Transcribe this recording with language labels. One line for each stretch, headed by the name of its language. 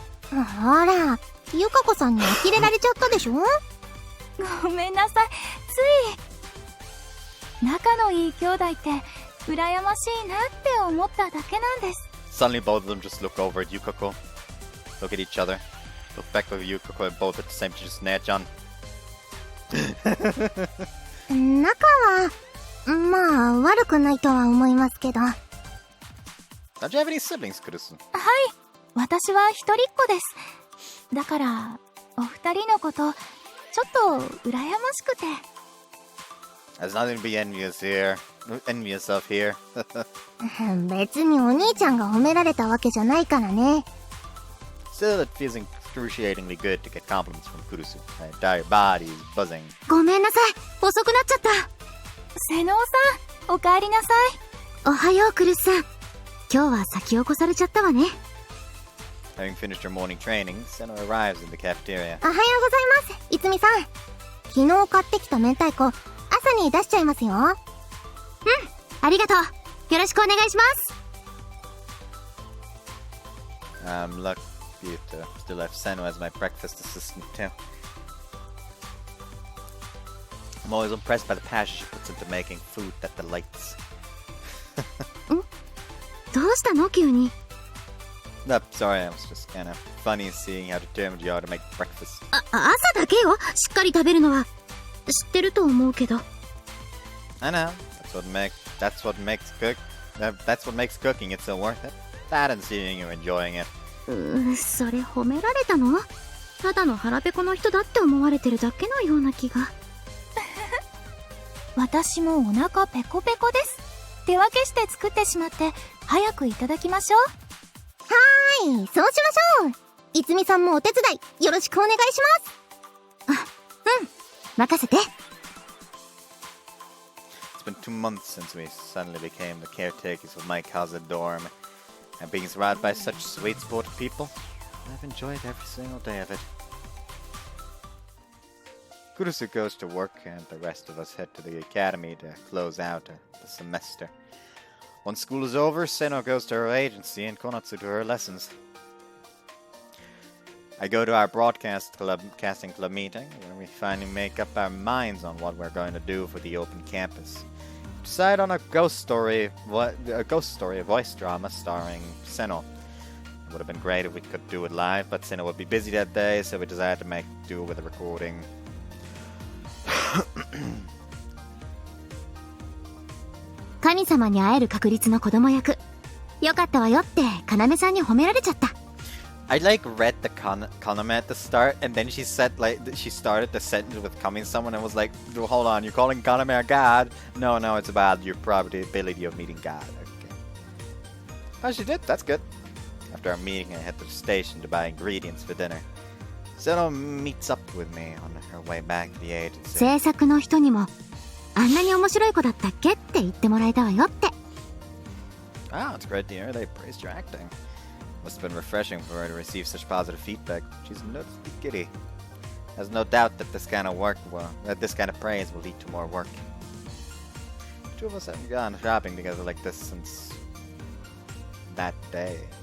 Japanese: ほら、ゆかこさんに呆れられちゃったでしょ？ごめんなさい、つい。仲のいい兄弟って羨ましいなって思っただけなんです。
English: Suddenly both of them just look over at Yukako. Look at each other. Look back at Yukako and both at the same time just snatch on.
Japanese: 仲は、まあ悪くないとは思いますけど。
English: Don't you have any siblings, Kurusu?
Japanese: はい、私は一人っ子です。だから、お二人のこと、ちょっと羨ましくて。
English: There's nothing to be envious of here.
Japanese: 別にお兄ちゃんが褒められたわけじゃないからね。
English: Still, it feels excruciatingly good to get compliments from Kurusu. My entire body is buzzing.
Japanese: ごめんなさい、遅くなっちゃった。瀬能さん、おかえりなさい。おはよう、クルスさん。今日は先を越されちゃったわね。
English: Having finished her morning training, Seno arrives in the cafeteria.
Japanese: おはようございます、いつみさん。昨日買ってきた明太子、朝に出しちゃいますよ。うん、ありがとう。よろしくお願いします。
English: I'm lucky to still have Seno as my breakfast assistant too. I'm always impressed by the passion she puts into making food that delights.
Japanese: どうしたの急に。
English: No, sorry, I was just kind of funny seeing how determined you are to make breakfast.
Japanese: 朝だけよ、しっかり食べるのは。知ってると思うけど。
English: I know. That's what makes cooking it so worth it. That and seeing you enjoying it.
Japanese: それ褒められたの？ただの腹ペコの人だって思われてるだけのような気が。私もお腹ペコペコです。手分けして作ってしまって早くいただきましょう。はーい、そうしましょう。いつみさんもお手伝いよろしくお願いします。任せて。
English: It's been 2 months since we suddenly became the caretakers of my cousin dorm, and being surrounded by such sweet-spoken people, I've enjoyed every single day of it. Kurusu goes to work, and the rest of us head to the academy to close out the semester. Once school is over, Seno goes to her agency and Konatsu to her lessons. I go to our casting club meeting, where we finally make up our minds on what we're going to do for the open campus. We decide on a ghost story voice drama starring Seno. It would have been great if we could do it live, but Seno would be busy that day, so we decided to make do with a recording.
Japanese: 神様に会える確率の子供役。よかったわよって要さんに褒められちゃった。
English: I read the Kaname at the start, and then she started the sentence with coming someone and was like, hold on, you're calling Kaname a god? No, it's about your probability of meeting God. Okay. Oh, she did. That's good. After our meeting, I head to the station to buy ingredients for dinner. Seno meets up with me on her way back to the agency.
Japanese: 制作の人にもあんなに面白い子だったっけって言ってもらえたわよって。
English: Wow, it's great to hear they praised your acting. Must have been refreshing for her to receive such positive feedback. She's a nosy kitty. There's no doubt that this kind of praise will lead to more work. The two of us haven't gone shopping together like this since that day.